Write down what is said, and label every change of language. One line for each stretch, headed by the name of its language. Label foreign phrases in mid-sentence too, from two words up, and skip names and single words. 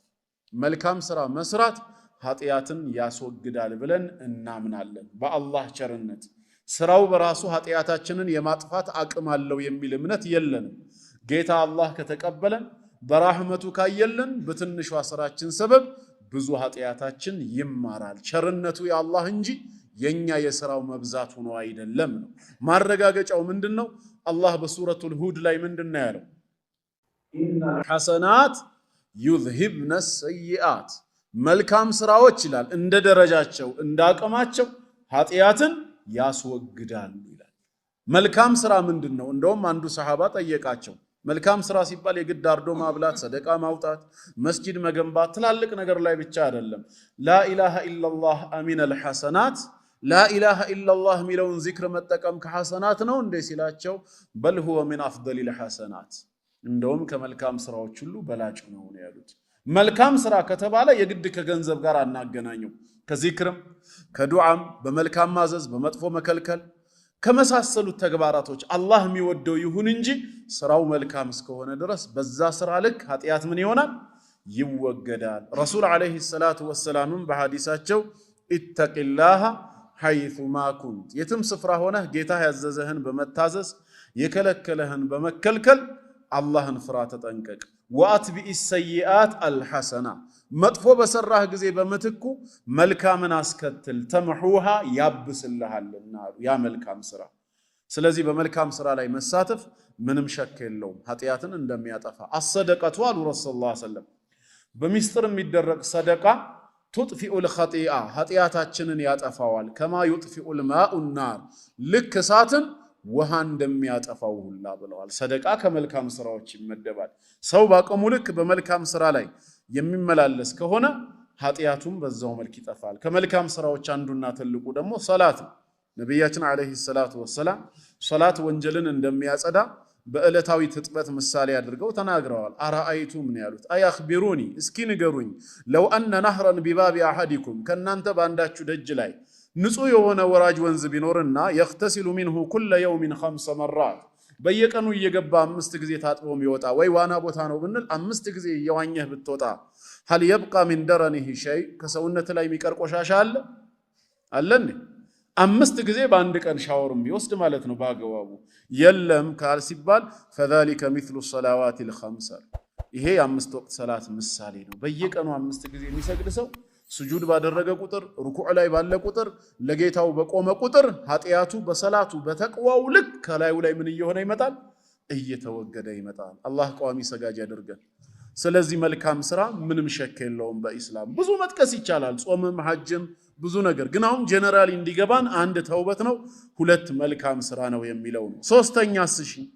Amharic: መልካም ስራ መስራት ኃጢአትን ያስወግዳል ብለን እናምናለን በአላህ ቸርነት ስራው በራሱ ኃጢአታችንን የማጥፋት አቅም አለው የሚል እምነት የለንም ጌታ አላህ ከተቀበለን በራህመቱ ካየለን በትንሿ ስራችን ሰበብ ብዙ ኃጢአታችን ይማራል ቸርነቱ የአላህ እንጂ የኛ የሥራው መብዛት ሆኖ አይደለም ነው ማረጋገጫው ምንድነው አላህ በሱረቱል ሁድ ላይ ምንድነው ያለው
Arabic: إن الحسنات يذهبن السيئات
Amharic: መልካም ስራዎች ይላል እንደ ደረጃቸው እንዳቀማቸው ኃጢአትን ያስወግዳሉ ይላል መልካም ስራ ምንድነው እንደውም አንዱ ሰሃባ ጠየቃቸው መልካም ስራ ሲባል የግድ አርዶ ማብላት ሰደቃ ማውጣት መስጂድ መገንባት ትላልቅ ነገር ላይ ብቻ አይደለም
Arabic: لا اله الا الله امين الحسنات لا اله الا الله
Amharic: ሚለውን ዚክር መጠቀም ከሐሰናት ነው እንዴ ሲላቸው
Arabic: بل هو من افضل الحسنات
Amharic: እንደውም ከመልካም ስራዎች ሁሉ በላጭ ነው ያሉት መልካም ስራ ከተባለ የግድ ከገንዘብ ጋር አናገናኘው ከዚክርም ከዱዓም በመልካም ማዘዝ በመጥፎ መከልከል ከመሳሰሉት ተግባራቶች አላህ የሚወደው ይሁን እንጂ ስራው መልካም እስከሆነ ድረስ በዛ ስራ ልክ ኃጢአት ምን ይሆናል ይወገዳል
Arabic: الرسول عليه الصلاة والسلام
Amharic: በሐዲሳቸው
Arabic: اتق الله حيثما كنت
Amharic: የትም ስፍራ ሆነህ ጌታ ያዘዘህን በመታዘዝ የከለከለህን በመከልከል አላህን ፍራ ተጠንቀቅ
Arabic: وأتبع السيئة الحسنة
Amharic: መጥፎ በሰራህ ጊዜ በመትኩ መልካምን አስከትል ተምሁሃ ያብስልሃልና ያ መልካም ስራ ስለዚህ በመልካም ስራ ላይ መሳተፍ ምንም ሸክ የለውም ኃጢአትን እንደሚያጠፋ አሰደቀቱ አሉ ረሱላህ
Arabic: صلى الله عليه وسلم
Amharic: በሚስጥር የሚደረግ ሰደቃ
Arabic: تطفئ الخطيئة
Amharic: ኃጢአታችንን ያጠፋዋል
Arabic: كما يطفئ الماء النار
Amharic: ልክ እሳትን ውሃ እንደሚያጠፋው ሁላ ብለዋል ሰደቃ ከመልካም ስራዎች ይመደባል ሰው ባቀሙ ልክ በመልካም ስራ ላይ የሚመላለስ ከሆነ ኃጢአቱም በዛው መልክ ይጠፋል ከመልካም ስራዎች አንዱና ትልቁ ደግሞ ሶላት ነብያችን
Arabic: عليه الصلاة والسلام
Amharic: ሶላት ወንጀልን እንደሚያጸዳ በእለታዊ ትጥበት ምሳሌ አድርገው ተናግረዋል። አራአይቱም ነው ያሉት። አያኽቢሩኒ እስኪ ንገሩኝ፣
Arabic: لو أن نهرا بباب أحدكم
Amharic: ከናንተ ባንዳችሁ ደጅ ላይ ንጹህ የሆነ ወራጅ ወንዝ ቢኖርና
Arabic: يغتسل منه كل يوم 5 مرات
Amharic: በየቀኑ እየገባ 5 ጊዜ ታጥቦ የሚወጣ ወይ ዋና ቦታ ነው ብንል 5 ጊዜ እየዋኘህ ብትወጣ
Arabic: هل يبقى من درنه شيء
Amharic: ከሰውነት ላይ የሚቀር ቆሻሻ አለን 5 ጊዜ በአንድ ቀን ሻወርም ቢወስድ ማለት ነው ባገባቡ የለም ካል ሲባል
Arabic: فذلك مثل الصلوات الخمس
Amharic: ይሄ የ5 ወቅት ሰላት ምሳሌ ነው። በየቀኑ 5 ጊዜ የሚሰግድ ሰው ስጁድ ባደረገ ቁጥር ሩኩዕ ላይ ባለ ቁጥር ለጌታው በቆመ ቁጥር ኃጢያቱ በሰላቱ በተቅዋው ልክ ከላዩ ላይ ምን እየሆነ ይመጣል እየተወገደ ይመጣል። አላህ ቋሚ ሰጋጅ ያደርገን። ስለዚህ መልካም ስራ ምንም ሸክ የለውም በእስላም ብዙ መጥቀስ ይቻላል ጾምም ሐጅም ብዙ ነገር ግን አሁን ጀነራሊ እንዲገባን አንድ ተውበት ነው ሁለት መልካም ስራ ነው የሚለው ነው። ሶስተኛስ እሺ